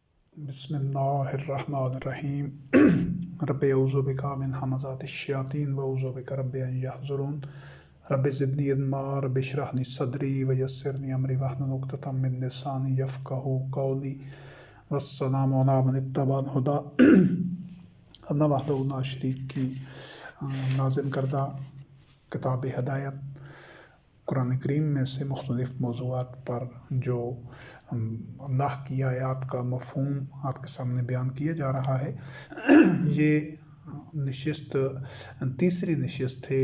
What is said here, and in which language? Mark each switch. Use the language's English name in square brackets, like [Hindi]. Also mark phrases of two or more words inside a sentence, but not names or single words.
[Arabic] بسم الله الرحمن الرحيم. رب أعوذ بك من همزات الشياطين وأعوذ بك رب أن يحضرون. رب زدني علما رب اشرح لي صدري ويسرني أمري واحلل عقدة من لساني يفقهوا قولي. والسلام على من اتبع الهدى. [Urdu] अल्लाह [Arabic] وحده لا شريك [Urdu] کی نازل کردہ کتاب ہدایت قرآن کریم میں سے مختلف موضوعات پر جو اللہ کی آیات کا مفہوم آپ کے سامنے بیان کیا جا رہا ہے. یہ نشست تیسری نشست ہے.